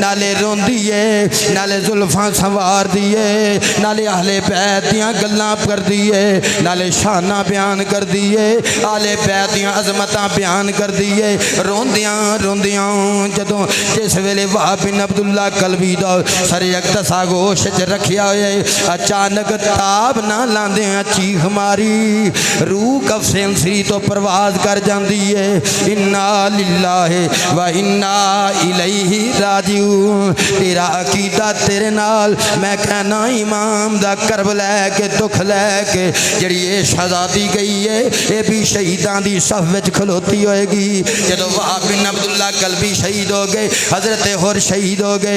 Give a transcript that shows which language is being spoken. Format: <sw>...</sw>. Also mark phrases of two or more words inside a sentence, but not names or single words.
<pa>نالے روندی ہے، نالے زلفاں سنوار دی ہے، نالے اہل بیت دیاں گلاں کر دی ہے، نالے شانا بیان کر دی ہے، آل بیت دیاں عظمتاں بیان کر دی ہے. روندیاں روندیاں جدوں جس ویلے وہب بن عبداللہ کلبی دا سرِ اقدس آغوش چ رکھیا ہویا، اچانک تاب نہ لاندے چیخ ماری، روح قفسِ عنصری تو پرواز کر جاتی ہے.</pa> <ar>إنا لله وإنا إليه راجعون.</ar> <pa>تیرا عقیدہ تیرے نال، میں کہنا امام دا کرب لیکے دکھ لیکے جیہڑی یہ شہزادی گئی ہے، یہ بھی شہیداں دی صف وچ کھلوتی ہوئے گی. جدوں وہب بن عبداللہ کلبی شہید ہو گئے، حضرت ہور شہید ہو گئے.</pa>